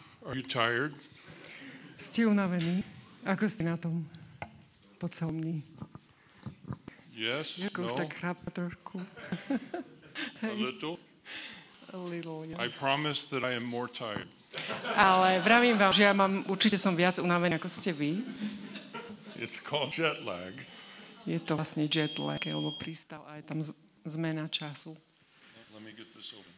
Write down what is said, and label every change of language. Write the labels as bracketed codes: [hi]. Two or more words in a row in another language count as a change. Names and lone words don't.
[en] Are you tired? [sk] Ste unavení? Ako ste na tom po celom dni? [en] Yes, [sk] Ako už no, tak chrápa trošku. [en] a little. A little, yeah. I promise that I am more tired. [sk] Ale vravím vám, že určite som viac unavený, ako ste vy. [en] It's called jet lag. [sk] Je to vlastne [en] jet lag, [sk] lebo prístav a je tam zmena času. [en] Let me get this open.